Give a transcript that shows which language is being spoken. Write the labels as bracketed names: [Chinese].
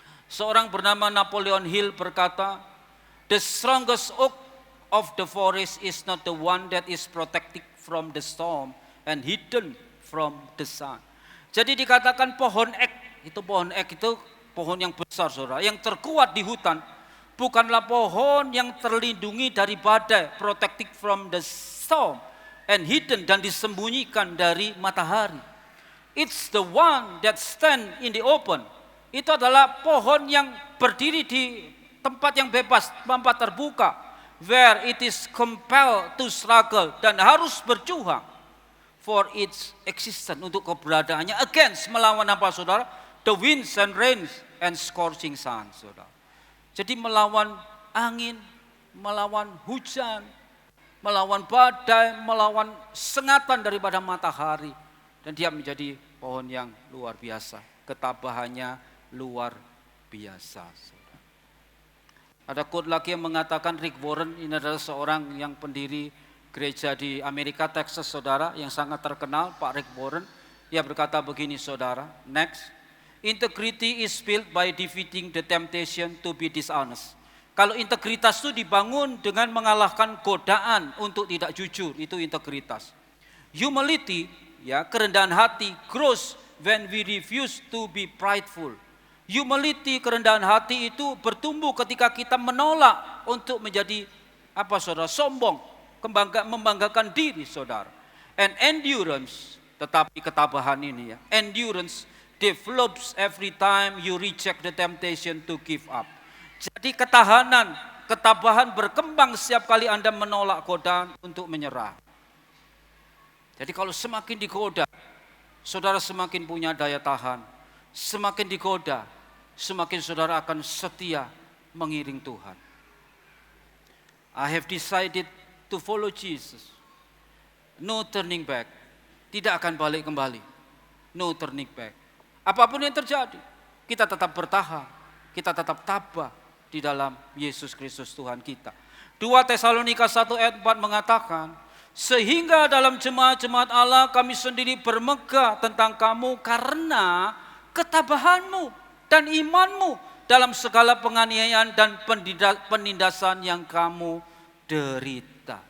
[Indonesian] Seorang bernama Napoleon Hill berkata, [English] the strongest oak of the forest is not the one that is protected from the storm and hidden from the sun. [Indonesian] Jadi dikatakan pohon ek itu pohon yang besar saudara, yang terkuat di hutan, bukanlah pohon yang terlindungi dari badai, [English] protected from the storm and hidden, [Indonesian] dan disembunyikan dari matahari. [English] It's the one that stand in the open. [Indonesian] Itu adalah pohon yang berdiri di tempat yang bebas, tempat terbuka, [English] where it is compelled to struggle, [Indonesian] dan harus berjuang [English] for its existence, [Indonesian] untuk keberadaannya, [English] against, [Indonesian] melawan apa saudara? [English] The winds and rains and scorching sun [Indonesian] saudara. Jadi melawan angin, melawan hujan, melawan badai, melawan sengatan daripada matahari, dan dia menjadi pohon yang luar biasa, ketabahannya luar biasa saudara. Ada quote lagi yang mengatakan, Rick Warren ini adalah seorang yang pendiri gereja di Amerika, Texas, saudara, yang sangat terkenal, Pak Rick Warren. Ia berkata begini, saudara. Next. [English] Integrity is built by defeating the temptation to be dishonest. [Indonesian] Kalau integritas itu dibangun dengan mengalahkan godaan untuk tidak jujur, itu integritas. [English] Humility, [Indonesian] ya, kerendahan hati, [English] grows when we refuse to be prideful. [Indonesian] Humility, kerendahan hati itu bertumbuh ketika kita menolak untuk menjadi saudara? Sombong, membanggakan diri, saudara. [English] And endurance, [Indonesian] tetapi ketabahan ini, ya, [English] endurance develops every time you reject the temptation to give up. [Indonesian] Jadi ketabahan berkembang setiap kali Anda menolak godaan untuk menyerah. Jadi kalau semakin digoda, saudara semakin punya daya tahan. Semakin digoda, semakin saudara akan setia mengiring Tuhan. [English] I have decided to follow Jesus. No turning back. [Indonesian] Tidak akan balik kembali. [English] No turning back. [Indonesian] Apapun yang terjadi, kita tetap bertahan, kita tetap tabah di dalam Yesus Kristus Tuhan kita. 2 Tesalonika 1 ayat 4 mengatakan, sehingga dalam jemaat-jemaat Allah kami sendiri bermegah tentang kamu karena ketabahanmu dan imanmu dalam segala penganiayaan dan penindasan yang kamu derita.